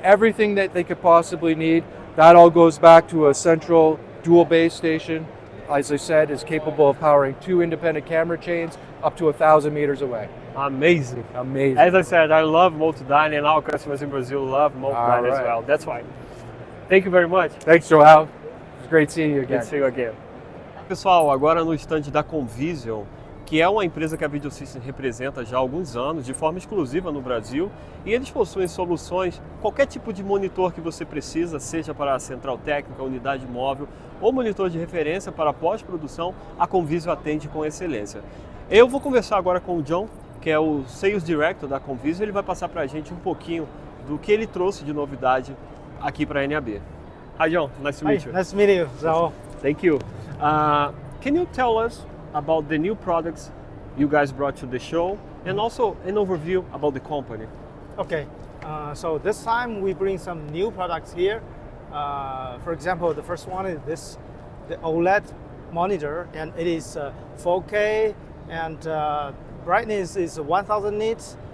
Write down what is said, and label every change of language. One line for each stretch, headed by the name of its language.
English: Everything that they could possibly need. That all goes back to a central dual base station. As I said, is capable of powering 2 independent camera chains up to 1,000 meters away. Amazing. Amazing. As I said, I love MultiDyne, and our customers in Brazil love MultiDyne as well. That's why. Thank you very much. Thanks, Joel. It's great seeing you again. Good to see you again.
Portuguese: Pessoal, agora no stand da Konvision, que é uma empresa que a Video Systems representa já há alguns anos, de forma exclusiva no Brasil, e eles possuem soluções, qualquer tipo de monitor que você precisa, seja para a central técnica, unidade móvel ou monitor de referência para pós-produção, a Konvision atende com excelência. Eu vou conversar agora com o John, que é o Sales Director da Konvision. Ele vai passar para a gente um pouquinho do que ele trouxe de novidade aqui para a NAB.
English: Hi John, nice to meet you. Nice to meet you, Zao. Thank you. Can you tell us about the new products you guys brought to the show, and also an overview about the company? Okay, so this time we bring some new products here. For example, the first one is the OLED monitor, and it is 4K, and brightness is 1000 nits.